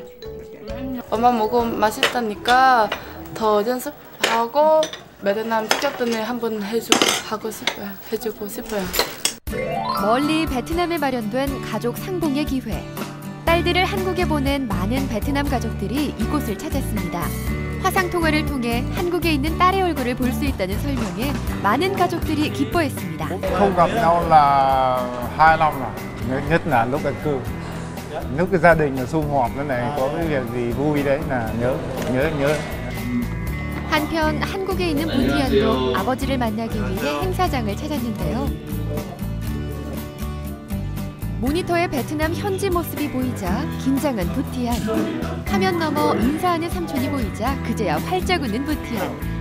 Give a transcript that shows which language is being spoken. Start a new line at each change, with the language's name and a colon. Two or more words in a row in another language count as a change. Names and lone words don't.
Korean: 엄마 먹으면 맛있다니까 더 연습하고 베트남 직접들을 한번 해주고 싶어요. 멀리 베트남에 마련된 가족 상봉의 기회. 딸들을 한국에 보낸 많은 베트남 가족들이 이곳을 찾았습니다. 화상통화를 통해 한국에 있는 딸의 얼굴을 볼 수 있다는 설명에 많은 가족들이 기뻐했습니다.
Vietnamese: Không gặp nhau là 2 năm rồi, nhất là lúc ăn cơm. Lúc cái gia đình là sum họp thế này có cái việc gì vui đấy là nhớ.
Korean: 한편 한국에 있는 부티안도 아버지를 만나기 위해 행사장을 찾았는데요. 모니터에 베트남 현지 모습이 보이자 긴장한 부티안. 화면 너머 인사하는 삼촌이 보이자 그제야 활짝 웃는 부티안.